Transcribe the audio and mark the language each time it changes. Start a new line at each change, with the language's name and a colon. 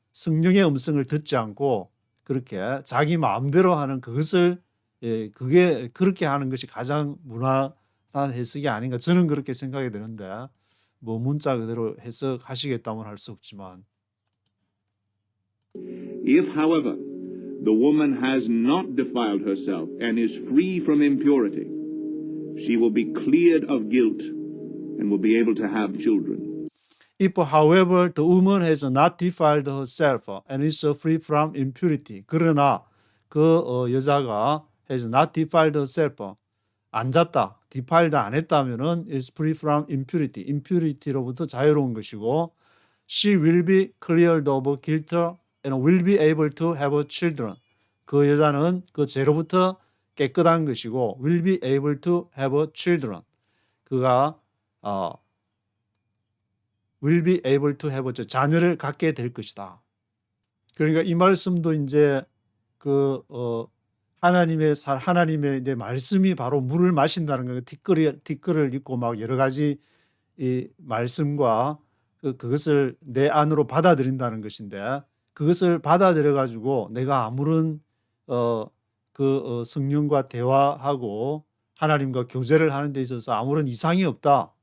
Korean: 성령의 음성을 듣지 않고 그렇게 자기 마음대로 하는 그것을 그게 그렇게 하는 것이 가장 무난한 해석이 아닌가 저는 그렇게 생각이 되는데 뭐 문자 그대로 해석하시겠다면 할 수 없지만
English: If, however, the woman has not defiled herself and is free from impurity, she will be cleared of guilt and will be able to have children. If, however, the woman has not defiled herself and is free from impurity.
Korean: 그러나 그 여자가
English: has not defiled herself.
Korean: 안 잤다.
English: defiled
Korean: 안 했다면은
English: is free from impurity.
Korean: impurity로부터 자유로운 것이고
English: she will be cleared of guilt and will be able to have children.
Korean: 그 여자는 그 죄로부터 깨끗한 것이고
English: will be able to have children.
Korean: 그가
English: will be able to have
Korean: 자녀를 갖게 될 것이다. 그러니까 이 말씀도 이제 그 하나님의 이제 말씀이 바로 물을 마신다는 거 티끌을 읽고 막 여러 가지 이 말씀과 그것을 내 안으로 받아들인다는 것인데 그것을 받아들여 가지고 내가 아무런 성령과 대화하고 하나님과 교제를 하는 데 있어서 아무런 이상이 없다.